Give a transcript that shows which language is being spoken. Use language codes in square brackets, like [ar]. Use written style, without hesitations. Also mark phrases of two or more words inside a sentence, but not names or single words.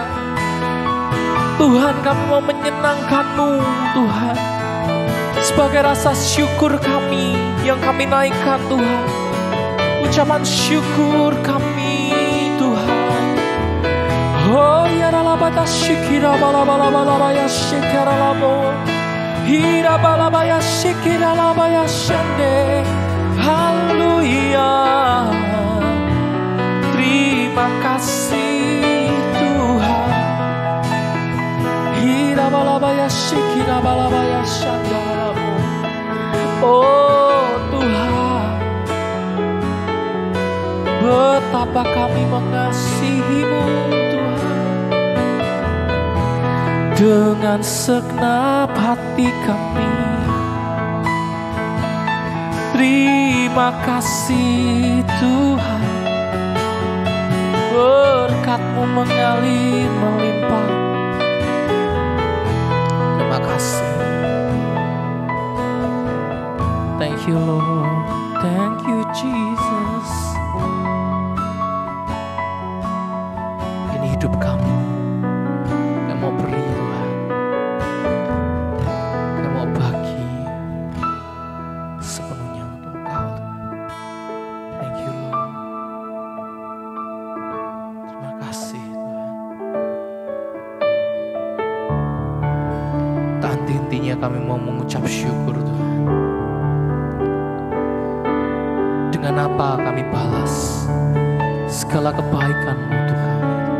[id] Tuhan, kami mau menyenangkan-Mu Tuhan. Sebagai rasa syukur kami yang kami naikkan Tuhan, ucapan syukur kami Oh ya ralabata shikira balabalabala shikara labo. Hira balabaya shikira labaya shande. Haleluya. Terima kasih Tuhan. Hira balabaya shikira balabaya shanda labo. Oh Tuhan, betapa kami mengasihi-Mu Tuhan. Dengan segenap hati kami, terima kasih Tuhan. Berkat-Mu mengalir melimpah. Terima kasih. [en] Thank you Lord, thank you Jesus. [id] Ini hidup kami, kami mau beri Tuhan, kami mau bagi sepenuhnya untuk Engkau Tuhan. [en] Thank you Lord. [id] Terima kasih Tuhan. Tak henti-hentinya kami mau mengucap syukur Tuhan. Dengan apa kami balas segala kebaikan-Mu untuk kami.